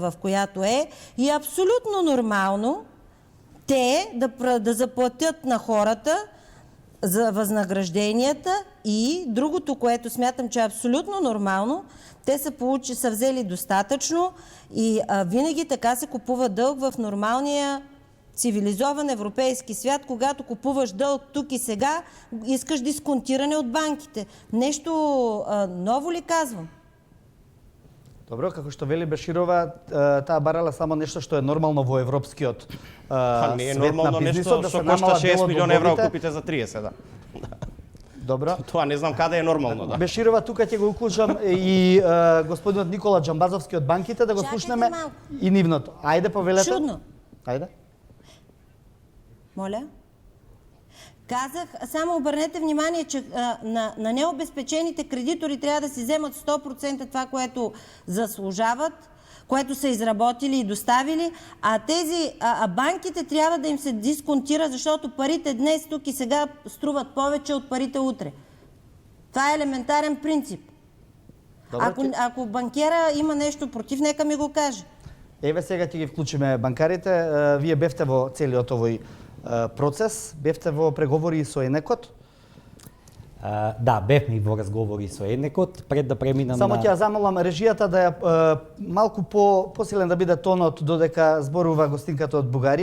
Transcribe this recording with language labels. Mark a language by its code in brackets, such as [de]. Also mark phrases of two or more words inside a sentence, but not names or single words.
[bg] в която е, и е абсолютно нормално те да заплатят на хората за възнагражденията и другото, което смятам, че е абсолютно нормално, те са взели достатъчно и винаги така се купува дълг в нормалния цивилизован европейски свят, когато купуваш дълг тук и сега, искаш дисконтиране от банките. Нещо ново ли казвам? [mk] Добро, како што вели Беширова, таа барала само нешто што е нормално во европскиот не е свет на нормално бизнисот, нешто да се што кошта намалат 6 милиона евра долговите. купите за 30, да. Добро. Тоа не знам каде е нормално, да. Беширова, тука ќе го уклучам и господинот Никола Джамбазовски од банките да го слушнеме и нивното. Ајде, повелете. Чудно. Ајде. [bg] Моля? Казах, само обърнете внимание, че на необезпечените кредитори трябва да си вземат 100% това, което заслужават, което са изработили и доставили, а банките трябва да им се дисконтира, защото парите днес, тук и сега струват повече от парите утре. Това е елементарен принцип. Ако банкера има нещо против, нека ми го каже. [mk] Еве сега ќе ги вклучиме банкарите. Вие бевте во целиот овој процес, бевте во преговори со Енекот? Да, бевме и во разговори со Енекот, пред да преминам Само на... ќе ја замолам режијата да ја малку посилен да биде тонот додека зборува гостинката од Бугарија.